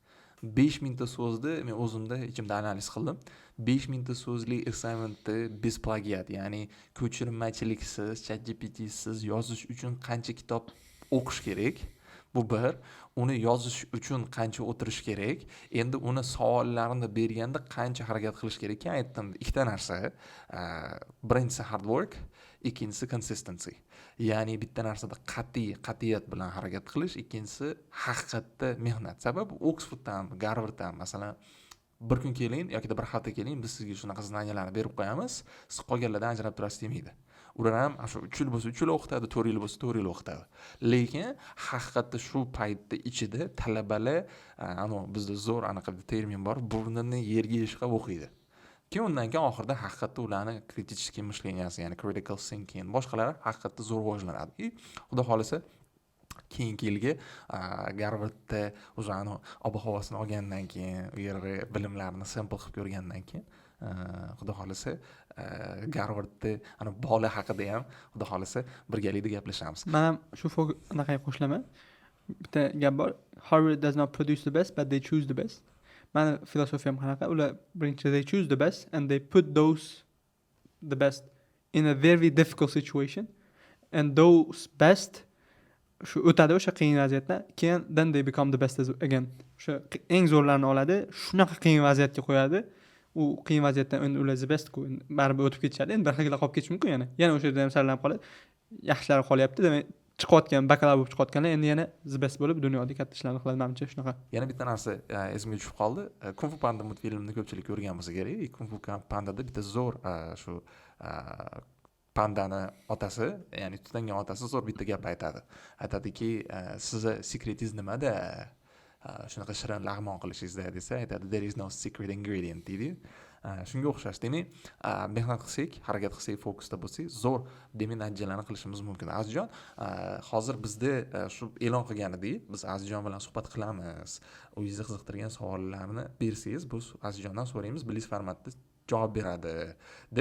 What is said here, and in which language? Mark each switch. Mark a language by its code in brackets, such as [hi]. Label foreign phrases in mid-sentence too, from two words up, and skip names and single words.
[uz] 5 mingta so'zni men o'zimda ichimda analiz qildim. 5 mingta so'zli assignmentni biz plagiat, ya'ni ko'chirmachiliksiz, ChatGPTsiz yozish uchun qancha kitob o'qish kerak? Bu bir. Uni yozish uchun qancha o'tirish kerak? Endi uni savollarni berganda qancha harakat qilish kerak? Keyin aytdim, ikkita narsa. Birinchisi [en] hard work, [uz] ikkinchisi consistency. Ya'ni bitta narsada qat'iyat bilan harakat qilish, ikkinchisi haqiqatda mehnat. Sababi Oxforddan, Harvarddan masalan bir kun keling yoki bir hafta keling, biz sizga shunaqa znaniyalarni berib qo'yamiz, siz qolganlardan ajrab turasiz demaydi. Ular ham shu 3 yil bo'lsa 3 yil o'qitadi, 4 yil bo'lsa 4 yil o'qitadi. Lekin haqiqatda shu paytda ichida talabalar, bizda zo'r anaqa termin bor, burnini yerga ishqab o'qiydi. Keyin undan keyin oxirida haqiqatda ularni [ru] kritiskiy mishleniyasi, [uz] ya'ni [en] critical thinking, [uz] boshqalari haqiqatda zo'r rivojlanadi. Xudo xolisa keyingi yilga Harvardda o'zani ob-havosini olgandan keyin, u yerda bilimlarni sample qilib ko'rgandan keyin xudo xohlasa Garvardda ana bola haqida ham xudo xohlasa birgalikda gaplashamiz. Men ham shu anaqaga qo'shilaman. Bitta gap bor. [en] Harvard does not produce the best, but they choose the best. [uz] Mani filosofiyam qanaqa? Ular birinchi [en] they choose the best and they put those the best in a very difficult situation and those best [uz] shu o'tadi o'sha qiyin vaziyatdan, keyin [en] then they become the best again. [uz] O'sha eng zo'rlarini oladi, shunaqa qiyin vaziyatga qo'yadi. U qiyin vaziyatdan endi ular the best-ku, baribir o'tib ketishadi. Endi bir xillar qolib ketishi mumkin yana o'sha yerda ham sarlanib qoladi. Yaxshilari qolyapti, demak chiqayotgan bakalavr bo'lib chiqayotganlar endi yana [en] the best [uz] bo'lib dunyoda katta ishlarni qiladi, menimcha shunaqa. Yana bitta narsa esimga tushib qoldi. Kung Fu Panda multfilmini ko'pchilik ko'rgan bo'lsa kerak. Kung Fu Pandada bitta zo'r shu pandani otasi, ya'ni tutangan otasi zo'r bitta gap aytadi. Aytadiki, sizni sekretingiz nimada? Shunaqa shirin lag'mon qilishingizda desa, aytadi [en] there is no secret ingredient [uz] deydi. Shunga o'xshash. Demak, mehnat qilsak, harakat qilsak, fokusda bo'lsak, zo'r demak natijalarni qilishimiz mumkin. Azizjon, hozir bizda shu e'lon qilganidek, biz Azizjon bilan suhbat qilamiz. O'zingizni qiziqtirgan savollarni bersangiz, biz Azizjondan so'raymiz, bilis formatda javob beradi deb.